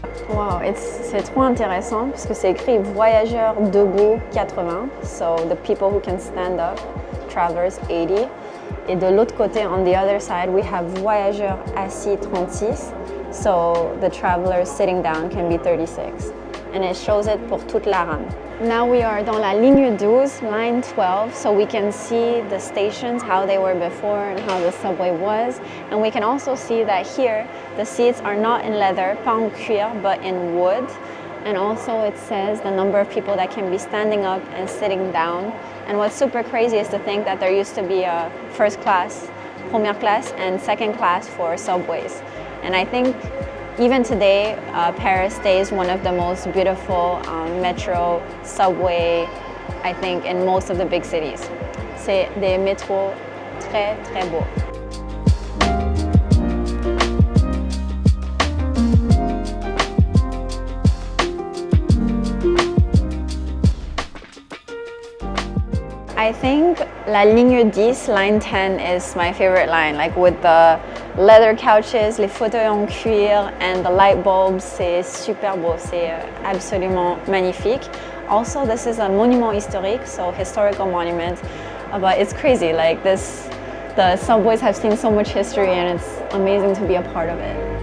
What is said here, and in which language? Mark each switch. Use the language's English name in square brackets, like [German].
[French] Wow, c'est trop intéressant parce que c'est écrit voyageurs debout 80, [English] so the people who can stand up, travelers 80. [French] Et de l'autre côté, [English] on the other side, we have [French] voyageurs assis 36, [English] so the travelers sitting down can be 36. And it shows it [French] pour toute la rame. [English] Now we are [French] dans la ligne 12, [English] line 12, so we can see the stations, how they were before and how the subway was. And we can also see that here, the seats are not in leather, [French] pas en cuir, [English] but in wood. And also it says the number of people that can be standing up and sitting down. And what's super crazy is to think that there used to be a first class, [French] première classe, [English] and second class for subways. And I think even today, Paris stays one of the most beautiful metro, subway, I think, in most of the big cities. [French] C'est des métros très, très beaux. [English] I think la ligne 10, line 10 is my favorite line, like with the leather couches, [French] les fauteuils en cuir, [English] and the light bulbs. [French] C'est super beau, c'est absolument magnifique. [English] Also, this is a [French] monument historique, [English] so historical monument, but it's crazy, like this, the subways have seen so much history and it's amazing to be a part of it.